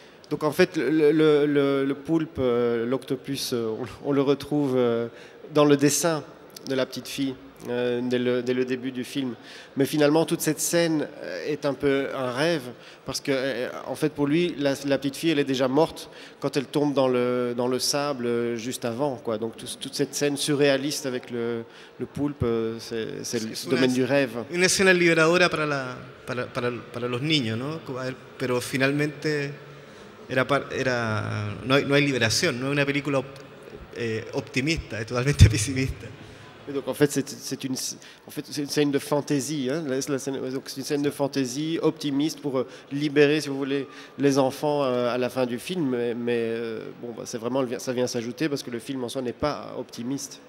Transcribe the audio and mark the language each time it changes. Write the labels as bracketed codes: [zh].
[fr] Donc en fait, le poulpe, l'octopus, on le retrouve dans le dessin de la petite fille dès le début du film. Mais finalement, toute cette scène est un peu un rêve parce que, en fait, pour lui, la petite fille, elle est déjà morte quand elle tombe dans le sable juste avant, quoi. Donc toute cette scène surréaliste avec le poulpe, c'est le domaine du rêve. [es] Una escena liberadora para los niños, ¿no? Pero finalmente no hay liberación, no es una película optimista, es totalmente pesimista. [fr] Donc en fait, c'est une scène de fantaisie. C'est une scène de fantaisie optimiste pour libérer, si vous voulez, les enfants à la fin du film. Mais bon, c'est vraiment, ça vient s'ajouter parce que le film en soi n'est pas optimiste.